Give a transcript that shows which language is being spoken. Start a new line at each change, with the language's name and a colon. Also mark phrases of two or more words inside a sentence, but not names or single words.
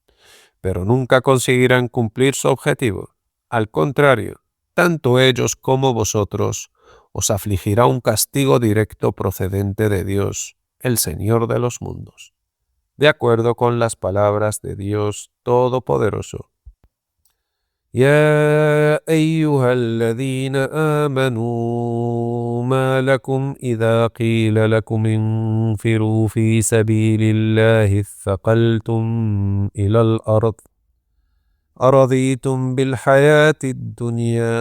Spanish: Pero nunca conseguirán cumplir su objetivo, Al contrario, tanto ellos como vosotros os afligirá un castigo directo procedente de Dios, el Señor de los mundos, de acuerdo con las palabras de Dios Todopoderoso.
Arabic: يا أيها الذين آمنوا ما لكم إذا قيل لكم انفروا في سبيل الله اثقلتم إلى الأرض أرضيتم بالحياة الدنيا